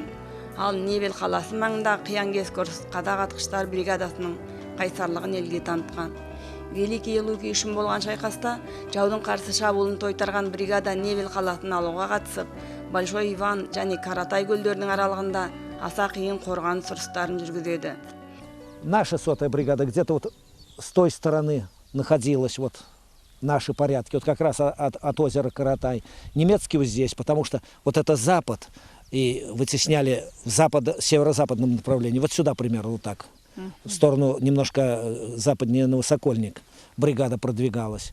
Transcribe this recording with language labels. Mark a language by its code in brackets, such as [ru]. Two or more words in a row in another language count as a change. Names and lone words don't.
[kk] Ал Невель қаласы маңында қиян-кескі ұрыс қазақ атқыштар бригадасының қайсарлығын елге танытқан. Великий Луг үшін болған шайқаста жаудың қарсы шабуылын тойтарған бригада Невель қаласын алуға қатысып, Большой Иван және Каратай көлдерінің аралығында аса қиын қорғаныс ұрыстарын жүргізеді. [ru] Наша 100-я бригада где-то вот с той стороны находилась, вот наши порядки, вот как раз от озера Каратай. Немецкие вот здесь, потому что вот это запад, и вытесняли в северо-западном направлении, вот сюда примерно вот так, в сторону немножко западнее на Высокольник бригада продвигалась.